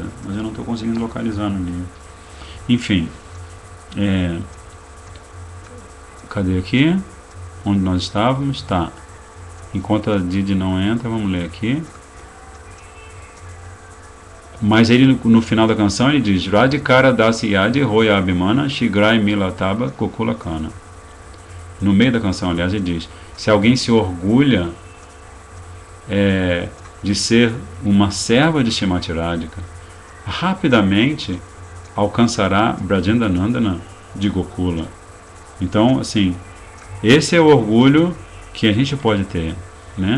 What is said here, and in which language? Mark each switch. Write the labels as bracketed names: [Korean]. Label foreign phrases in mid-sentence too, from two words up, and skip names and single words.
[Portuguese] Mas eu não estou conseguindo localizar no livro. Enfim, cadê aqui? Onde nós estávamos? Tá. Enquanto a Didi não entra, vamos ler aqui. Mas ele, no final da canção, ele diz [Bangla] রাধিকার দাসী যদি হয় অভিমান শীঘ্রই মিলয়ে তব গোকুল কান. [Portuguese] No meio da canção, aliás, ele diz: se alguém se orgulha de ser uma serva de Shrimati Radhika, rapidamente alcançará Brajendanandana de Gokula. Então, assim, esse é o orgulho que a gente pode ter, né?